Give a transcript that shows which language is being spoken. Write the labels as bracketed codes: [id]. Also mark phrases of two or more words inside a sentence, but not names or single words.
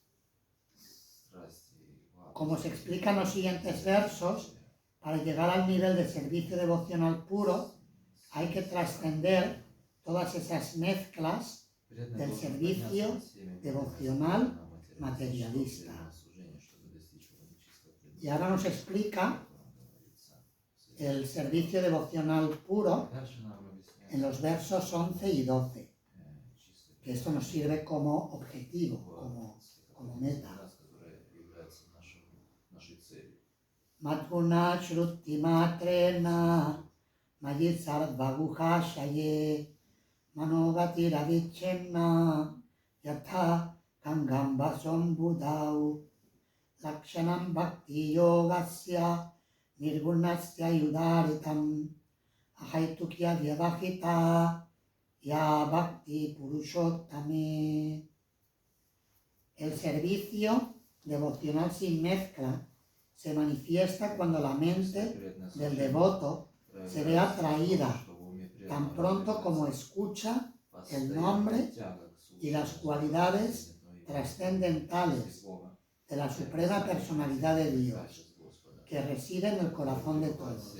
[es] Como se explica en los siguientes versos, para llegar al nivel de servicio devocional puro, hay que trascender todas esas mezclas del servicio devocional materialista. Y ahora nos explica el servicio devocional puro en los versos 11 y 12, que esto nos sirve como objetivo, como meta. [sa] Matguna shruti matrena mayit sarvaguha shaye manogati ravichenna yatha kangambasam budau lakshanam bhakti yogasya nirgunasya yudaritam ahaitukya vyavahita ya bhakti purushottame. [es] El servicio devocional sin mezcla se manifiesta cuando la mente del devoto se ve atraída tan pronto como escucha el nombre y las cualidades trascendentales de la suprema personalidad de Dios, que reside en el corazón de todos.